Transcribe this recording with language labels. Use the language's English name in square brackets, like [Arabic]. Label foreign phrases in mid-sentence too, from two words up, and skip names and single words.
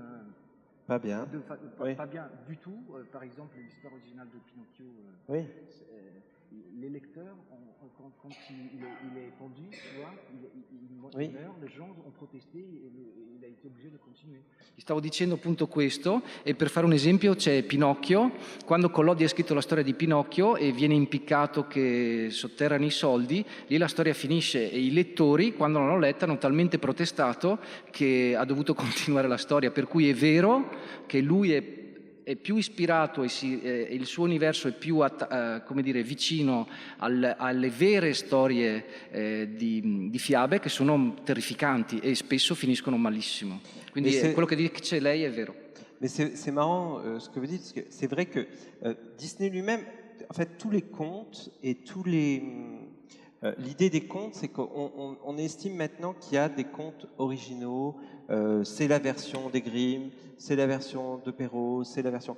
[French] pas bien. Pas bien du tout. Par exemple, l'histoire originale de Pinocchio, les lecteurs, quand il est pendu, tu vois, il meurt, les gens ont protesté e il a été obligé [Italian] di continuare. Stavo dicendo appunto questo, e per fare un esempio c'è Pinocchio, quando Collodi ha scritto la storia di Pinocchio e viene impiccato che sotterrano i soldi, lì la storia finisce e i lettori, quando l'hanno letta, hanno talmente protestato che ha dovuto continuare la storia, per cui è vero che lui è più ispirato e il suo universo è più come dire, vicino alle vere storie di fiabe che sono terrificanti e spesso finiscono malissimo. Quindi quello che dice lei è vero. [French] Mais c'est marrant ce que vous dites, parce que c'est vrai que Disney lui-même, en fait, tous les contes et tous les... l'idée des contes, c'est qu'on estime maintenant qu'il y a des contes originaux, c'est la version des Grimm, c'est la version de Perrault, c'est la version...